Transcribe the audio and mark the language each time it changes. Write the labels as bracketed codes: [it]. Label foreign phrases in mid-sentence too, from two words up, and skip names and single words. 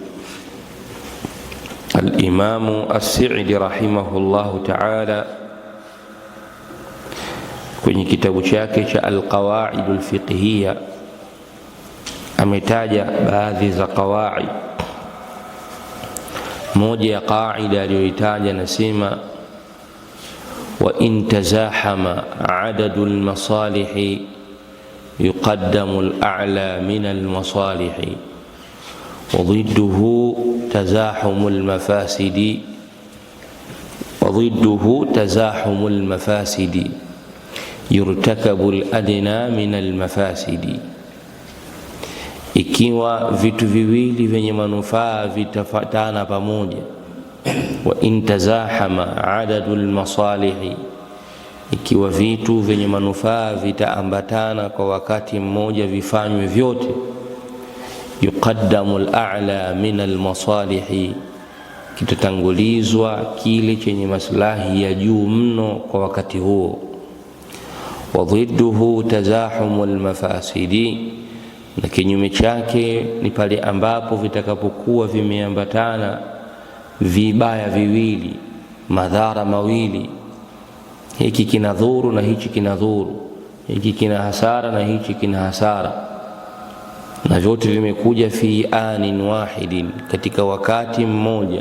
[ar] الإمام السعدي رحمه الله تعالى [sw] kwenye kitabu chake cha Al-Qawaid Al-Fiqhiyya ametaja baadhi za qawaid. Moja ya qaida aliyoitaja nasema, [ar] وإن تزاحم عدد المصالح يقدم الأعلى من المصالح وضده تزاحم المفاسد يرتكب الأدنى من المفاسد. [sw] Ikiwa vitu viwili vyenye manufaa vitafatana pamoja, [ar] وإن تزاحم عدد المصالح, [sw] ikiwa vitu vyenye manufaa vitaambatana kwa wakati mmoja, vifanywe vyote, [ar] يقدم الأعلى من المصالح, [sw] kitatangulizwa kile chenye maslahi ya juu mno kwa wakati huo. [ar] wa ضده تزاحم المفاسد, [sw] na kinyume chake ni pale ambapo vitakapokuwa vimeambatana vibaya viwili, madhara mawili, hiki kina dhuru na hichi kina dhuru, hiki kina hasara na hichi kina hasara, na vyote vimekuja [ar] في آن واحد, [sw] katika wakati mmoja.